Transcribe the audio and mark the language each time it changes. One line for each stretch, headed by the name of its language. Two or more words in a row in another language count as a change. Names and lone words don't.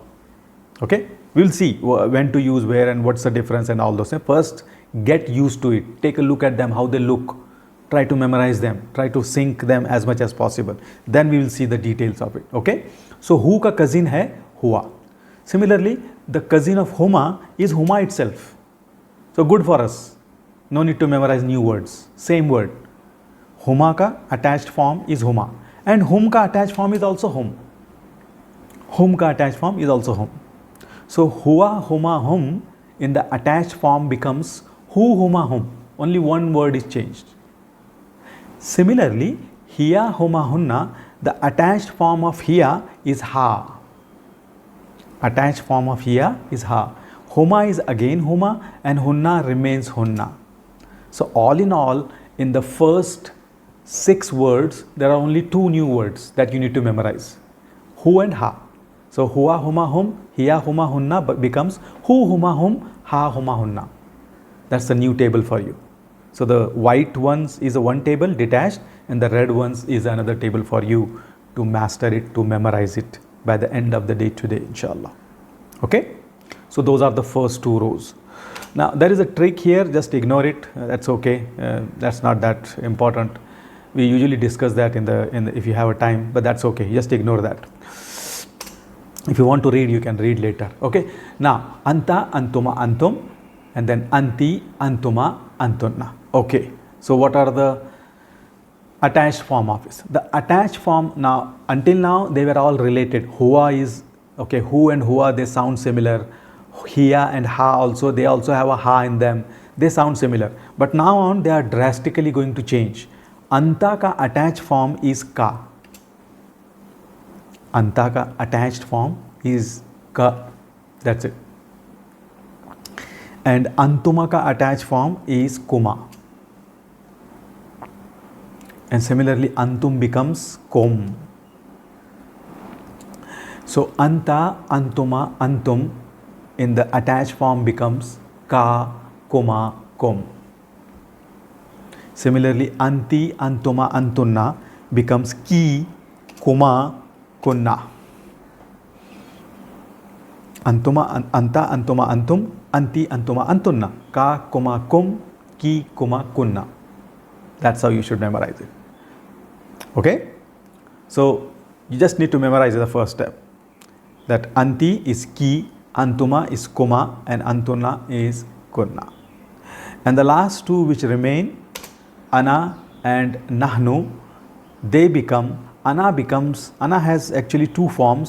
English: Okay, we'll see when to use where and what's the difference and all those things. First get used to it, take a look at them, how they look, try to memorize them, try to sync them as much as possible, then we will see the details of it. Okay, so
Hindi: वो का
English: cousin hai huwa. Similarly, the cousin of huma is huma itself, so good for us, no need to memorize new words, same word. Huma ka attached form is huma, and hum ka attached form is also hum. Hum ka attached form is also hum. So
Arabic: هو هما هم
English: in the attached form becomes
Arabic: ه هما هم,
English: only one word is changed. Similarly,
Arabic: هي هما هن,
English: the attached form of hiya is ha. Attached form of hiya is ha. Huma is again huma, and hunna remains hunna. So all in all, in the first 6 words, there are only 2 new words that you need to memorize, hu and ha. So
Arabic: هو هما هم، هي هما هن
English: becomes
Arabic: ه هما هم، ها هما هن.
English: That's the new table for you. So the white ones is a one table, detached, and the red ones is another table for you to master it, to memorize it by the end of the day today, inshallah. Okay, so those are the first 2 rows. Now there is a trick here, just ignore it, that's okay, that's not that important. We usually discuss that in the if you have a time, but that's okay, just ignore that. If you want to read, you can read later. Okay, now
Arabic: أنت أنتما أنتم,
English: and then
Arabic: أنت أنتما أنتن.
English: Okay, so what are the attached form of it? The attached form, now until now they were all related. Huwa is okay, hu and huwa, they sound similar. Hiya and ha also, they also have a ha in them, they sound similar. But now on, they are drastically going to change. Anta ka attached form is ka. Anta ka attached form is ka. That's it. And antuma ka attached form is kuma. And similarly, antum becomes kom. So
Arabic: أنت، أنتما، أنتم
English: in the attached form becomes
Arabic: ك، كما,
English: kom. Similarly,
Arabic: أنت، أنتما، أنتن
English: becomes
Arabic: ك، كما، كن. أنتما، أنت، أنتما، أنتم، أنت، أنتما، أنتن، ك، كما، كم، ك، كما، كن.
English: That's how you should memorize it. Okay? So you just need to memorize the first step. That anti is ki, antuma is kuma, and antunna is kunna. And the last 2 which remain, ana and nahnu, they become, ana has actually 2 forms.